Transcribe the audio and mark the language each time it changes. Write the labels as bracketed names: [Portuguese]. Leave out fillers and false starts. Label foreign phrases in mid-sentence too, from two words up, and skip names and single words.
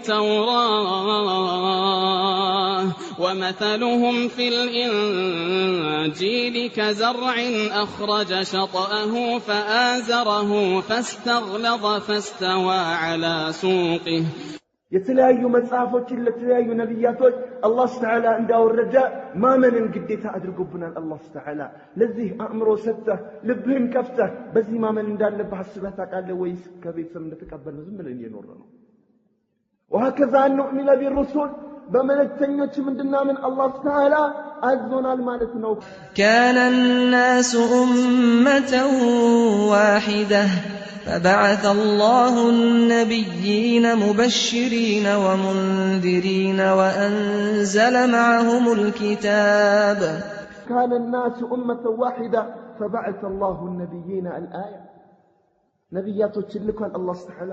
[Arabic] التوراة ومثلهم في الإنجيل كزرع أخرج شطأه فآزره فاستغلظ فاستوى على سوقه [Amharic] የተለያዩ መጽሐፎችን ለተለያዩ ነብያቶች [Arabic] الله تعالى [Amharic] እንዳወረደ ማመንን ግዴታ አድርጎብናል [Arabic] الله تعالى [Amharic] ለዚህ አእምሮ ሰጥተህ ልብህን ከፍተህ በዚህ ማመን እንዳለብህ አስበህ ታውቃለህ ወይስ ከቤተሰብ እንደተቀበልነው ዝም ብለን እየኖርን ነው [Arabic] وهكذا نؤمن بالرسل [Amharic] በመልእክተኞች ምንድናምን [Arabic] الله تعالى [Amharic] አዞናል ማለት ነው [Arabic] كان الناس أمة واحدة فبعث الله النبيين مبشرين ومنذرين وأنزل معهم الكتاب كان الناس أمة واحدة فبعث الله النبيين الآية نبيات تشلكوا الله تعالى